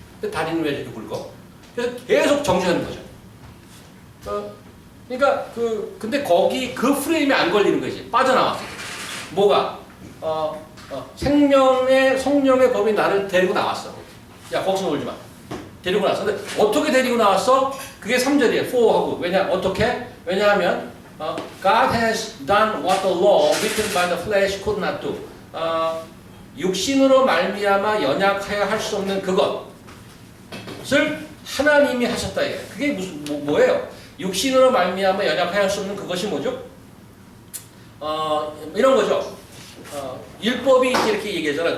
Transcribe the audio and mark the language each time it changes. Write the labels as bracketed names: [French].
[Korean] 근데 다리는 왜 이렇게 굵어? 그래서 계속 정지하는 거죠. 그러니까 근데 거기 그 프레임에 안 걸리는 거지. 빠져나와. 뭐가? 생명의 성령의 법이 나를 데리고 나왔어. 야 거기서 놀지 마. 데리고 나왔어. 근데 어떻게 데리고 나왔어? 그게 3절이에요. for하고. 어떻게? 왜냐하면 [English] God has done what the law written by the flesh could not do. [Korean] 육신으로 말미암아 연약하여 할 수 없는 그것을 하나님이 하셨다. 이게. 그게 무슨 뭐예요? 육신으로 말미암아 연약하여 할 수 없는 그것이 뭐죠? 이런 거죠. 율법이 이렇게 얘기하잖아.